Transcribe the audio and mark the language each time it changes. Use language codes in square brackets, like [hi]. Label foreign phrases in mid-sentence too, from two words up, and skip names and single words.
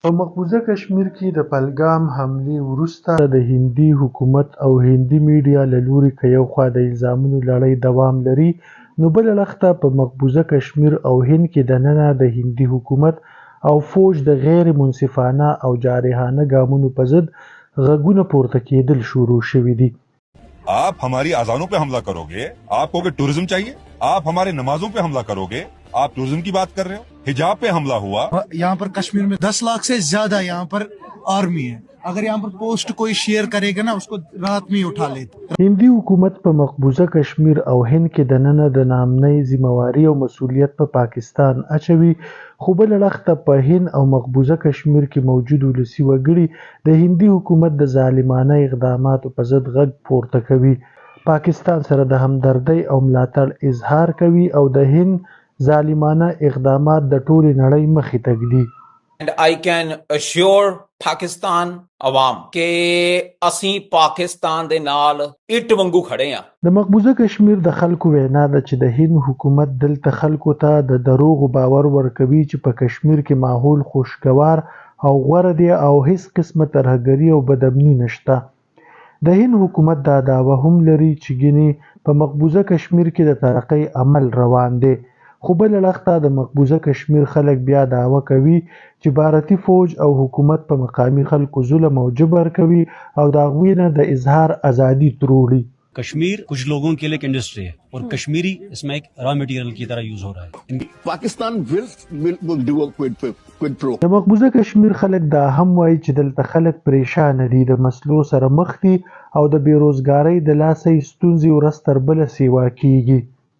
[ps] په مقبوضه کشمیر کې د پهلګام حملې وروسته د هندي حکومت او هندي میډیا له لوري که یو خوا د الزامونو لړۍ دوام لري، نو بله لخته په مقبوضه کشمیر او هند کې دننه د هندي حکومت او فوج د غیر منصفانه او جارحانه ګامونو په ضد غږونه پورته کېدل شروع شوي دي. [ur] آپ ہماری اذانوں پہ حملہ کرو گے، آپ کو کہ ٹورزم چاہیے، آپ ہمارے نمازوں پہ حملہ کرو گے، آپ ٹورزم کی بات کر رہے ہو، حجاب پہ حملہ ہوا. یہاں پر کشمیر میں 10 لاکھ سے زیادہ یہاں پر آرمی ہے. اگر یہاں پر پوسٹ کوئی شیئر کرے گا نا، اس کو رات میں ہی اٹھا لیتے. [ps] هندي حکومت په مقبوضه کشمیر او هند کې دننه د نامنۍ ذمہواري او مسؤلیت په پاکستان اچوي، خو بله لخته په هند او مقبوضه کشمیر کې موجود ولسي وګړي د هندي حکومت د ظالمانه اقداماتو په ضد غږ پورته کوي، پاکستان سره د همدردۍ او ملاتړ اظهار کوي او د هند ظالمانه اقدامات د ټولې نړۍ مخې ته ږدي. [en] And I can assure [pa] Pakistan عوام کہ اسی پاکستان دے نال اٹ وانگو کھڑے ہاں. [ps] د مقبوضه کشمیر د خلکو وینا ده چې د هند حکومت دلته خلکو ته د دروغو باور ورکوي چې په کشمیر کې ماحول خوشګوار او غوره دی او هیڅ قسمه ترهګري او بدامني نشته. د هند حکومت دا دعوه هم لري چې ګینې په مقبوضه کشمیر کې د ترقۍ عمل روان دی، خو بله لخته د مقبوضه کشمیر خلک بیا دعوه کوي چې بھارتي فوج او حکومت په مقامي خلکو ظلم او جبر کوي او د هغوی نه د اظهار ازادي تروړي. [ur] کشمیر کچھ لوگوں کے لیے ایک انڈسٹری ہے اور کشمیری اس میں ایک [en] raw material [ur] کی طرح یوز ہو رہا ہے. [en] Pakistan will do a quid pro. [ps] د مقبوضه کشمیر خلک دا هم وایي چې دلته خلک پریشان دي، د مسلو سره مخ دي او د بیروزګارۍ د لاسه ستونزې ورځ تر بله سیوا کیږي.